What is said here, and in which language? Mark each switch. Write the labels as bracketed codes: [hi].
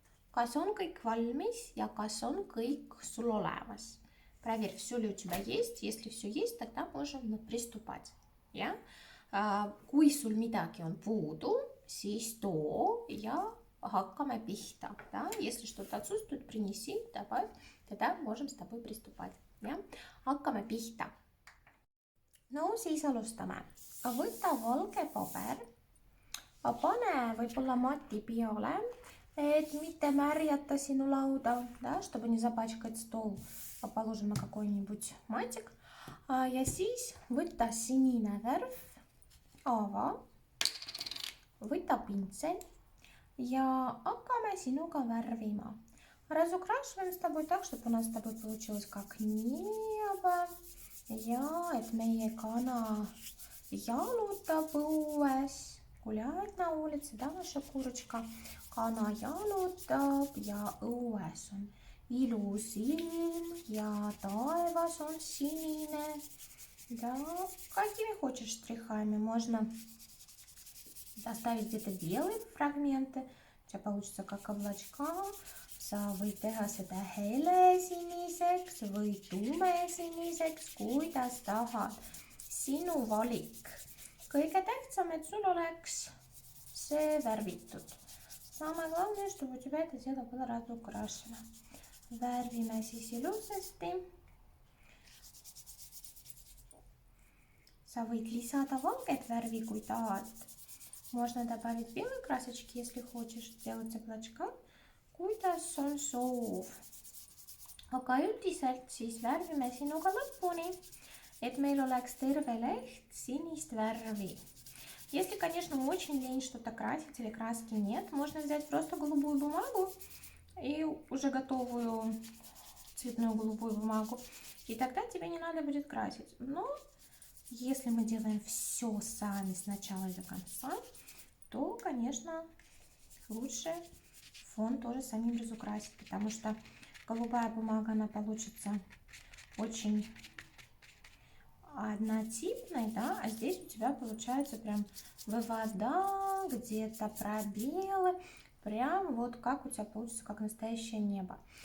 [et] Kas on kõik valmis ja kas on kõik sul olemas? [ru] Проверь, все ли у тебя есть. Если все есть, тогда можем приступать. [et] Ja? Kui sul midagi on puudu, siis too ja hakkame pihta. Да? [ru] Если что-то отсутствует, принеси, добавь, тогда можем с тобой приступать. [et] Ja? Hakkame pihta. No siis alustame. Võta valge paber, pane võib-olla mati peale, et mitte märjata sinu lauda, да? [ru] Чтобы не запачкать стол. Положим на какой-нибудь матик. [et] Ja siis võta sinine värv, ava, võta pintsel ja hakkame sinuga värvima. [ru] Разукрашиваем с тобой так, чтобы у нас с тобой получилось как небо. [et] Ja et meie kana jalutab õues, [ru] гуляет на улице, да, наша курочка. [et] Kana jalutab ja õues on ilus ilm ja taevas on sinine. [ru] Да, какими хочешь штрихами. Можно оставить где-то белые фрагменты. У тебя получится как облачка. [et] Sa võid teha seda helesiniseks või tumesiniseks, kuidas tahad. Sinu valik. Kõige tähtsam, et sul oleks see värvitud. [ru] Самое главное, чтобы у тебя это дело было разукрашено. [et] Värvime siis ilusasti. Sa võid lisada valget värvi, kui tahad. [ru] Можно добавить белой красочки, если хочешь сделать облачка. [et] Kuidas on soov. Aga üldiselt siis värvime sinuga lõpuni, et meil oleks terve leht sinist värvi. [ru] Если, конечно, очень лень что-то красить или краски нет, можно взять просто голубую бумагу и уже готовую цветную голубую бумагу. И тогда тебе не надо будет красить. Но если мы делаем все сами с начала и до конца, то, конечно, лучше фон тоже самим разукрасить, потому что голубая бумага, она получится очень однотипной, да, а здесь у тебя получается прям вывода, где-то пробелы, прям вот как у тебя получится, как настоящее небо.